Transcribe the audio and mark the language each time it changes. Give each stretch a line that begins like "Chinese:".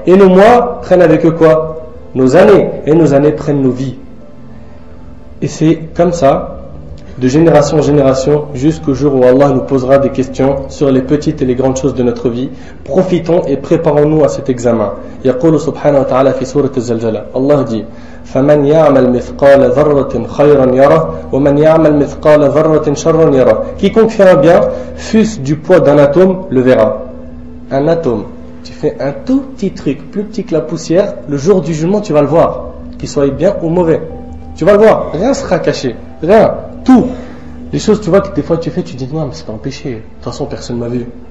French: Et nos mois prennent avec eux quoi? Nos années. Et nos années prennent nos vies. Et c'est comme ça, de génération en génération, jusqu'au jour où Allah nous posera des questions sur les petites et les grandes choses de notre vie. Profitons et préparons-nous à cet examen.
Arabic: يقول سبحانه وتعالى في سورة الزلزلة.
French: Allah dit
Arabic: فمن يعمل مثقال ذرة خيرا يره ومن يعمل مثقال ذرة شرا يره.
French: Quiconque fait un bien, fût-ce du poids d'un atome, le verra. Un atome. Tu fais un tout petit truc, plus petit que la poussière, le jour du jugement, tu vas le voir. Qu'il soit bien ou mauvais. Tu vas le voir. Rien sera caché. Rien. Tout. Les choses, tu vois, que des fois tu fais, tu dis non, mais c'est pas un péché. De toute façon, personne ne m'a vu.